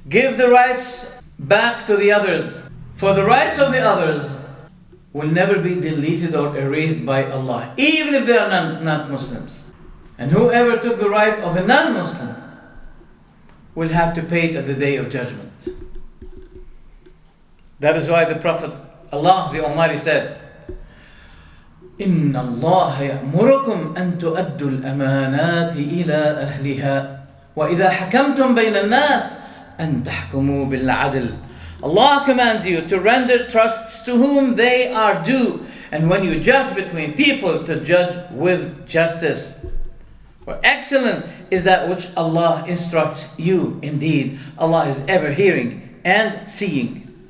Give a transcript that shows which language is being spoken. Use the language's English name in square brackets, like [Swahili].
[English] Give the rights back to the others, for the rights of the others will never be deleted or erased by Allah, even if they are not Muslims. And whoever took the right of a non-Muslim will have to pay it at the day of judgment. That is why the Prophet, Allah the Almighty said, [Arabic] إِنَّ اللَّهَ يَأْمُرُكُمْ أَن تُؤَدُّوا الْأَمَانَاتِ إِلَىٰ أَهْلِهَا وَإِذَا حَكَمْتُمْ بَيْنَ النَّاسِ أَن تَحْكُمُوا بِالْعَدْلِ. [English] Allah commands you to render trusts to whom they are due, and when you judge between people, to judge with justice. For excellent is that which Allah instructs you. Indeed, Allah is ever hearing and seeing.